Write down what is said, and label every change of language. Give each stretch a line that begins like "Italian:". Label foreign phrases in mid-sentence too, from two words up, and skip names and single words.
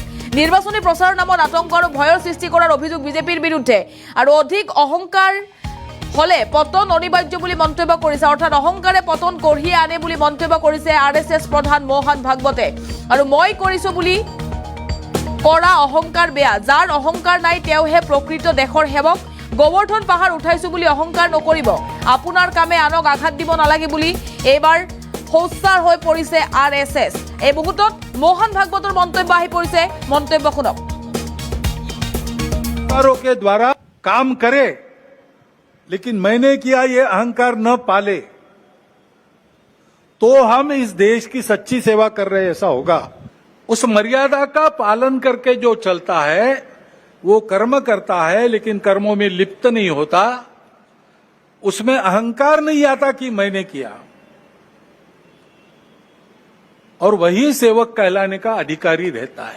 Assamese: নিৰ্বাচনী প্ৰচাৰৰ নামত আতংক আৰু ভয়ৰ সৃষ্টি কৰাৰ অভিযোগ বিজেপিৰ বিৰুদ্ধে আৰু অধিক অহংকাৰ হলে পতন অনিবাৰ্য বুলি মন্তব্য কৰিছে, অৰ্থাৎ অহংকাৰে পতন কঢ়িয়াই আনে বুলি মন্তব্য কৰিছে আৰএছএছ প্ৰধান মোহন ভাগৱতে আৰু মই কৰিছো বুলি কৰা অহংকাৰ বেয়া। যাৰ অহংকাৰ নাই তেওঁহে প্ৰকৃত দেশৰ সেৱক। গোৱৰ্ধন পাহাৰ উঠাইছো বুলি অহংকাৰ নকৰিব, আপোনাৰ কামে আনক আঘাত দিব নালাগে বুলি এইবাৰ সোচ্চাৰ হৈ পৰিছে আৰএছএছ। এই মুহূৰ্তত মোহন ভাগৱতৰ মন্তব্য আহি পৰিছে, মন্তব্য শুনক।
Hindi: के द्वारा काम करे लेकिन मैंने किया ये अहंकार न पाले तो हम इस देश की सच्ची सेवा कर रहे ऐसा होगा। उस मर्यादा का पालन करके जो चलता है वो कर्म करता है लेकिन कर्मों में लिप्त नहीं होता, उसमें अहंकार नहीं आता कि मैंने किया, और वही सेवक कहलाने का अधिकारी रहता है।